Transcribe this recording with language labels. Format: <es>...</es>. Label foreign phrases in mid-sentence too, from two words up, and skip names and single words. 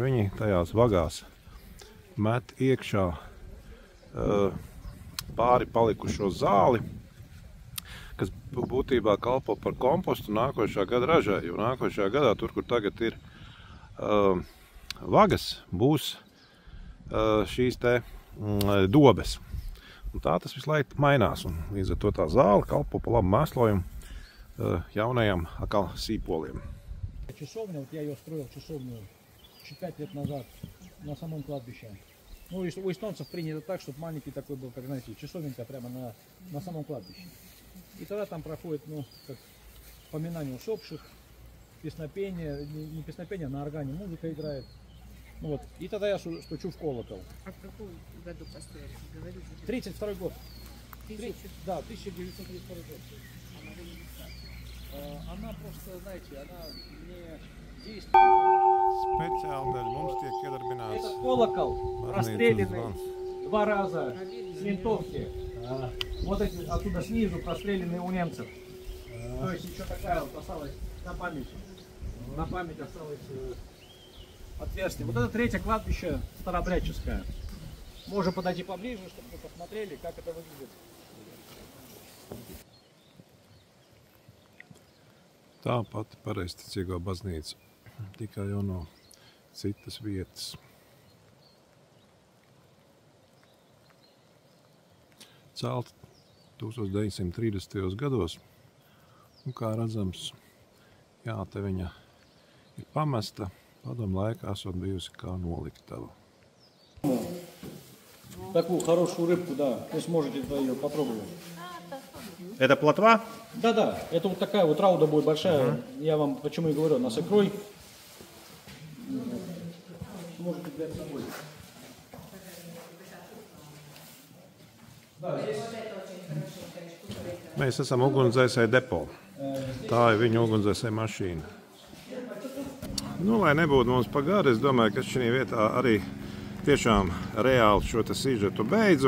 <lv>Viņi tajās vagās met iekšā pāri palikušo zāli, kas būtībā kalpo par kompostu nākošā gada ražai, jo nākošajā gadā tur, kur tagad ir vagas, būs šīs te dobes. Un tā tas visu laiku mainās, un līdz ar to tā zāle kalpo pa labu mēslojumu jaunajam atkal sīpoliem.</lv> <ru>Часовня, вот я ее строил, часовню, 5 лет назад на самом кладбище. Ну, у эстонцев принято так, чтобы маленький такой был, как, знаете, часовенка прямо на самом кладбище. И тогда там проходит, ну, как поминание усопших, песнопение, не песнопение, а на органе музыка играет. Ну, вот. И тогда я стучу в колокол. А в каком году построили? Говорите. 32 год. Да, 1932 год. Она просто, знаете, она не действует.</ru> <lv>Speciāli dēļ mums tiek iedarbināts.</lv> <ru>Этот колокол расстрелянный 2 раза с винтовки. Вот эти оттуда снизу простреленные у немцев. То есть еще такая вот осталась на память. На память осталось отверстие. Вот это третье кладбище старообрядческое. Можно подойти поближе, чтобы вы посмотрели, как это выглядит.</ru> <lv>Tā pati pareizticīgo baznīca, tikai jau no citas vietas. Celta 1930. gados, un kā redzams, jā, te viņa ir pamesta, padomu laikā esot bijusi kā noliktava.</lv> <ru>Такую хорошую рыбку, да, вы сможете ее попробовать. Это плотва? Да, это вот такая вот рауда будет большая. Я вам почему и говорю, она с икрой. Можете взять с собой.</ru> <lv>Mēs esam ugunsdzēsēju depo. Tā ir viņa ugunsdzēsēju mašīna. Nu, lai nebūtu mums pa gari, es domāju, ka šī vietā arī tiešām reāli šo te sižetu beidzu.</lv>